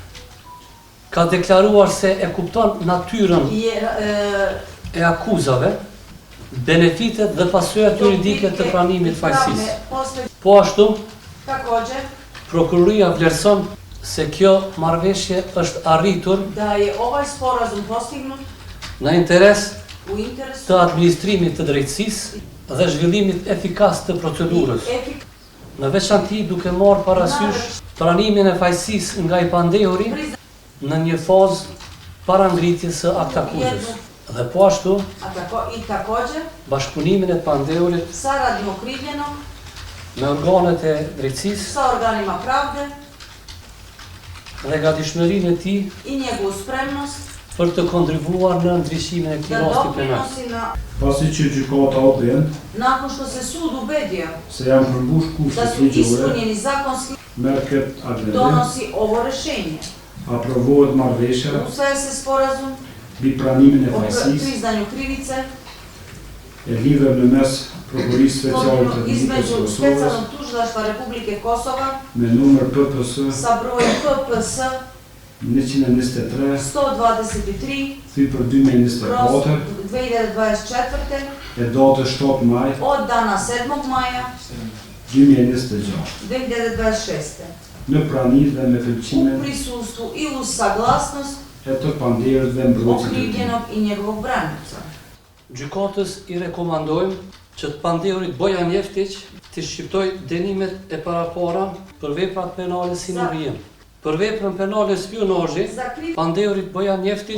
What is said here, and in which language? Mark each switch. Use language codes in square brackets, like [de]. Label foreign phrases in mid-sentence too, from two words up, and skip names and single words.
[sq] ka deklaruar se e kupton natyrën e akuzave, benefitet dhe pasojat juridike të pranimit fajësisë. Po ashtu, prokuroria vlerëson se kjo marrëveshje është arritur [sr] da je ovaj sporazum postignut [sq] në interes [sr] u interesu [sq] të administrimit të drejtësisë dhe zhvillimit efikas të procedurës. Në veçanti duke marrë parasysh pranimin e fajësisë nga I Pandehuri në një fazë para ngritjes së akt akuzës. Dhe po ashtu, bashkëpunimin e Pandehurit [sr] sa radno okrivljeno [sq] me organet e drejtësisë [sr] sa organima pravde [sq] dhe gatishmërinë e tij [sr] I njegovu spremnost [sq] për të kontribuar në ndryshimin e këtij rasti penal. Pasi që gjykata odhen, [sr] nakon što se sud ubedio [sq] se janë përmbush [sr] da [sq] kushtet [sr] su [sq] ligjore, [sr] ispunjeni zakonski, [sq] merr këtë agredim, [sr] donosi ovo rešenje. [sq] aprovohet marrëveshja [sr] Usvaja se sporazum [sq] mbi pranimin e [sr] o [sq] fajësisë [sr] priznanju krivice [sq] e lidhur në mes Prokurisë Speciale të Republikës [sr] između [sq] Kosovës [sr] Specijalnog tužilaštva Republike Kosova [sq] me numër PPS [sr] sa brojem PPS 123 123 [sq] thy për 2024 2024 e datës 7 maj [sr] od dana 7. maja 2026 2026. [sq] në prani dhe me [sr] U [sq] pëlqimin [sr] prisustvu I uz saglasnost [sq] e të Pandehurit dhe mbrojtësit e tij. [sr] okrivljenog I njegovog branjevca. [sq] Gjykatës I rekomandojmë që të Pandehurit Bojan Jeftić të shqiptojë dënimet e parapara për veprat penale si në vijim. Për veprën penale spionazhi, Pandehurit Bojan Jeftić